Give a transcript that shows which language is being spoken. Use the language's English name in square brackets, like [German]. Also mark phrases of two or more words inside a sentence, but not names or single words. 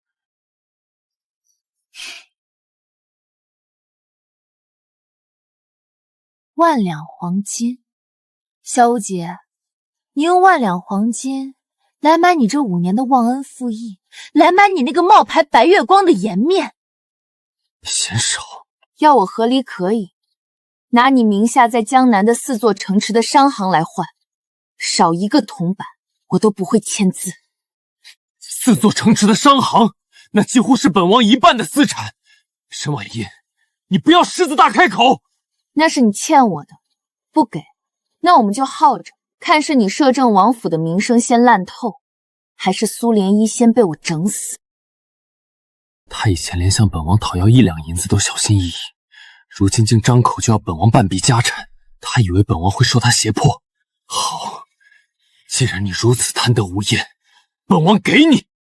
[Chinese] 1 兩黃金，蕭無極，你用1兩黃金來買你這5年的忘恩負義，來買你那個冒牌白月光的顏面。嫌少，要我和離可以，拿你名下在江南的4座城池的商行來換，少一個銅板我都不會簽字。 4座城池的商行，那几乎是本王1半的私产。沈婉音，你不要狮子大開口。那是你欠我的，不給，那我們就耗着，看是你摄政王府的名聲先爛透，還是蘇漣漪先被我整死。他以前連向本王討要1兩銀子都小心翼翼，如今竟張口就要本王半壁家產，他以為本王會受他脅迫。好，既然你如此貪得無厭，本王給你。